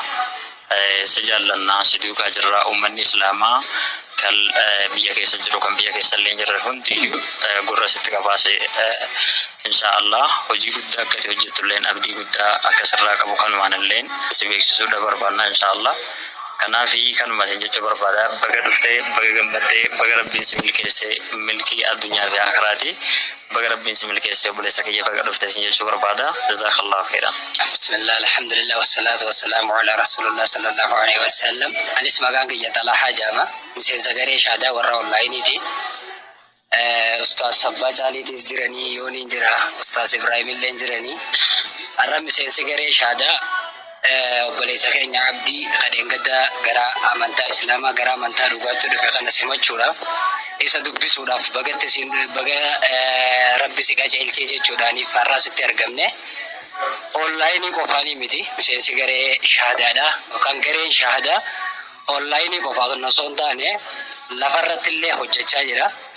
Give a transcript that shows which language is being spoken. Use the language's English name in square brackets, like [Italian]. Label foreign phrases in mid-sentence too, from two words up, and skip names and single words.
[Oromo] Si jaallannaa si duukaa jirra uummanni islaamaa kan biyya keessa jiru kan biyya keessa illee jirre hundi gurra sitti qabaase inshaallah hojii guddaa akkati hojjettulleen abdii guddaa akkasirraa qabu kanumaan illeen si beeksisuudha barbaanna inshaallah. Kanaaf kanuma isin jechuu barbaada baga dhuftee baga gammaddee baga rabbiin si milkeesse milkii addunyaa fi akhiraati baga rabbiin si milkeesse obboleessa kiyya baga dhuftee isin jechuu barbaada. [Arabic] جزاك الله خيرا. بسم الله الحمد لله والصلاة والسلام على رسول الله صلى الله عليه وسلم. [Oromo] Anis maqaan kiyya Talhaa Jaama miseensa garee shaadaa warra onlaayiniiti. Ustaaz Sabbaa Caaliitis jiranii yooniin jira Ustaaz Ibrahim illee jiranii har'a miseensi garee shaadaa obboleessa keenya Abdii kadheen gadda gara amantaa islaamaa gara amantaa dhugaatti dhufe kana simachuudhaaf isa dubbisuudhaaf baga rabbi si qajeelchee jechuudhaaniif har'aa sitti argamne onlaayinii qofaanii miti miseensi garee shaadaadha yookaan gareen shaadaa onlaayinii qofaa osoo hin taane lafarratti illee hojjechaa jira.